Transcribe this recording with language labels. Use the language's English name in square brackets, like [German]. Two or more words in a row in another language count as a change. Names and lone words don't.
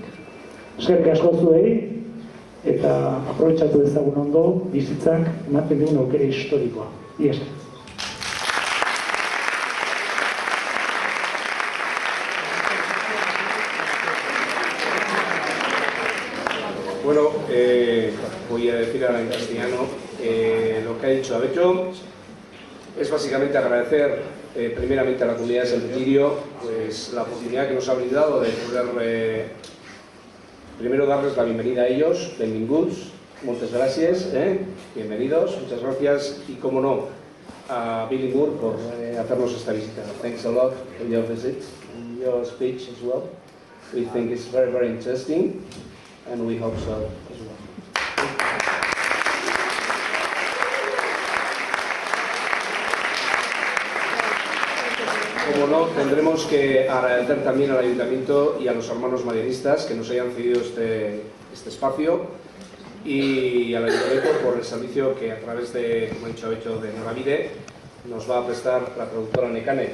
[Basque] Eskerrik asko zuei, eta aprobetxatu dezagun ondo bizitzak ematen digun aukera historikoa. Ies. [Spanish] Bueno, voy a decir ahora en castellano lo que ha dicho Abeto. Es básicamente agradecer primeramente a la comunidad de Santo Egidio pues, la oportunidad que nos ha brindado de poder primero darles la bienvenida a ellos, benvinguts, muchas gracias, bienvenidos, muchas gracias y como no a Billy Moore por hacernos esta visita. [English] Thanks a lot for your visit and your speech as well. We think it's very, very interesting and we hope so as well. [Spanish] Como no, tendremos que agradecer también al Ayuntamiento y a los hermanos marianistas que nos hayan cedido este espacio y al Ayuntamiento por el servicio que a través de, como ha dicho Abeto, de Noravide nos va a prestar la productora Nekane.